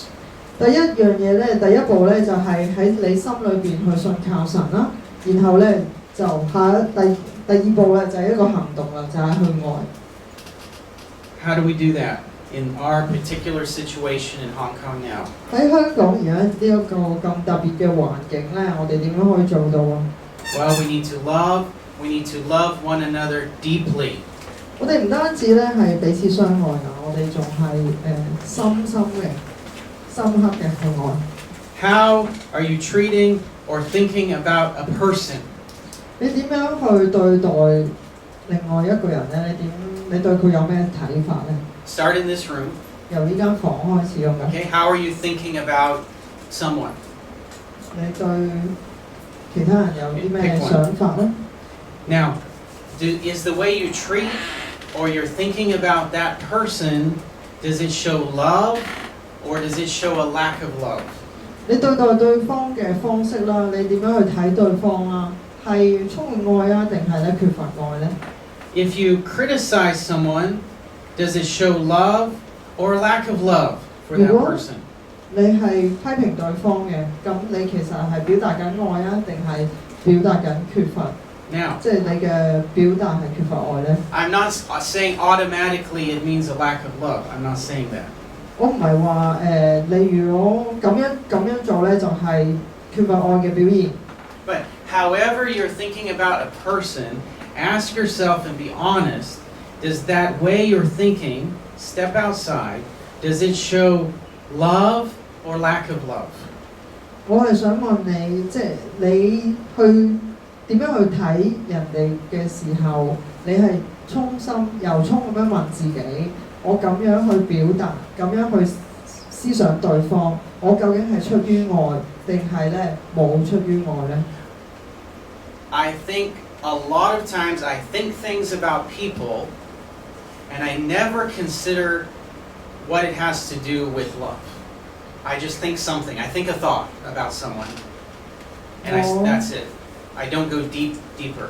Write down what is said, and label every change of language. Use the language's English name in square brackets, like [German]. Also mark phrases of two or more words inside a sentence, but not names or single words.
[Cantonese] 第一樣嘢咧，第一步咧就係喺你心裏邊去信靠神啦，然後咧就第二步咧就係一個行動啦，就係去愛。 [English] How do we do that in our particular situation in Hong Kong now? [Cantonese] 喺香港而家呢一個咁特別嘅環境咧，我哋點樣可以做到啊？ [English] Well, we need to love one another deeply. [Cantonese] 我哋唔單止咧係彼此相愛啊，我哋仲係深刻嘅去愛。 [English] How are you treating or thinking about a person? [Cantonese] 你點樣去對待另外一個人咧？你對佢有咩睇法咧？ [English] Start in this room. [Cantonese] 由呢間房開始咁樣。 [English] Okay, how are you thinking about someone? [Cantonese] 你對其他人有啲咩想法咧？ [English] Now, is the way you treat or you're thinking about that person, does it show love or does it show a lack of love? [Cantonese] 你對待對方嘅方式啦，你點樣去睇對方啦？係充滿愛啊，定係咧缺乏愛咧？ [English] If you criticize someone, does it show love or a lack of love for that person? [Cantonese] 你係批評對方嘅，咁你其實係表達緊愛啊，定係表達緊缺乏？ [English] Now, [Cantonese] 即係你嘅表達係缺乏愛咧？ [English] I'm not saying automatically it means a lack of love. I'm not saying that. [Cantonese] 我唔係話你如果咁樣做咧，就係缺乏愛嘅表現。 [English] But however you're thinking about a person, ask yourself and be honest, does that way you're thinking, step outside, does it show love or lack of love? [Cantonese] 我係想問你，即係你去點樣去睇人哋嘅時候，你係衷心由衷咁樣問自己，我咁樣去表達，咁樣去思想對方，我究竟係出於愛，定係咧冇出於愛咧？ [English] I think a lot of times I think things about people and I never consider what it has to do with love. I just think something. I think a thought about someone. And that's it. I don't go deeper.